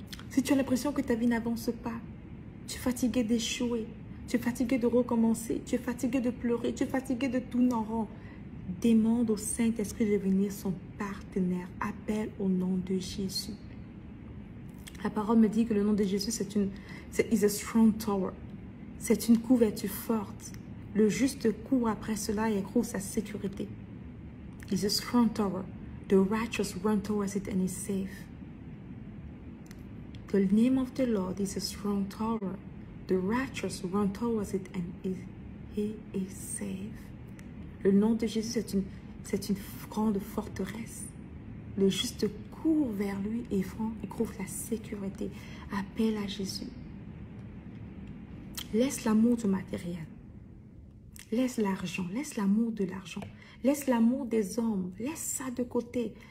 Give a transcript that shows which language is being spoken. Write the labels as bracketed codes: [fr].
[fr] Si tu as l'impression que ta vie n'avance pas, tu es fatigué d'échouer, tu es fatigué de recommencer, tu es fatigué de pleurer, tu es fatigué de tourner en rond, demande au Saint-Esprit de devenir son partenaire. Appelle au nom de Jésus. La parole me dit que le nom de Jésus, c'est a strong tower. C'est une couverture forte. Le juste court après cela et trouve sa sécurité. [en] It's a strong tower. The righteous run towards it and is safe. The name of the Lord is a strong tower. The righteous run towards it and he is safe. [fr] Le nom de Jésus, c'est une grande forteresse. Le juste court vers lui et trouve la sécurité. Appelle à Jésus. Laisse l'amour du matériel. Laisse l'argent. Laisse l'amour de l'argent. Laisse l'amour des hommes. Laisse ça de côté.